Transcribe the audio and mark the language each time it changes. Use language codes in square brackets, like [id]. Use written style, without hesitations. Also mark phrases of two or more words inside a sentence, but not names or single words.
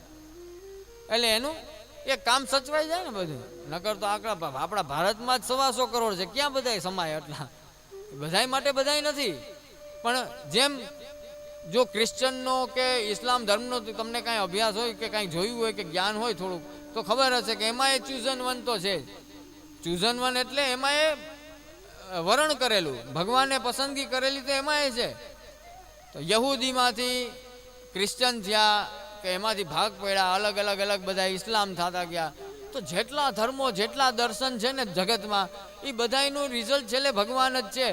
[gu] એટલે એનું એક કામ સચવાઈ જાય ને બધું. નકર તો આપણા ભારતમાં જ 125 કરોડ છે, ક્યાં બધાય સમાય એટલા? બધાય માટે બધાય નથી. પણ જેમ જો ક્રિશ્ચનનો કે ઇસ્લામ ધર્મનો તમને કાંઈ અભ્યાસ હોય કે કાંઈ જોયું હોય કે જ્ઞાન હોય થોડુંક, તો ખબર હશે કે એમાં એ [en] chosen one [gu] તો છે. [en] chosen one [gu] એટલે એમાં એ વરણ કરેલું, ભગવાને પસંદગી કરેલી તો એમાં એ છે. તો યહૂદીમાંથી ક્રિશ્ચન થયા કે એમાંથી ભાગ પડ્યા, અલગ અલગ અલગ બધા ઇસ્લામ થતા ગયા. તો જેટલા ધર્મો, જેટલા દર્શન છે ને જગતમાં, એ બધાનું રિઝલ્ટ છેલ્લે ભગવાન જ છે.